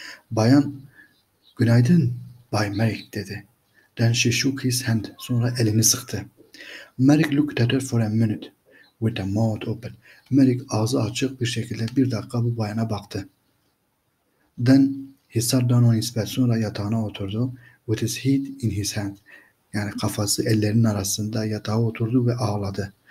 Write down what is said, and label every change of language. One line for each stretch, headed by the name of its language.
Turkish: Bayan, günaydın Bay Merrick dedi.
English: Then she shook his hand.
Turkish: Sonra elini sıktı.
English: Merrick looked at her for a minute with a mouth open.
Turkish: Merrick ağzı açık bir şekilde bir dakika bu bayana baktı.
English: Then he sat down on his bed.
Turkish: Sonra yatağına oturdu.
English: With his head in his hand.
Turkish: Yani kafası ellerinin arasında yatağa oturdu ve ağladı.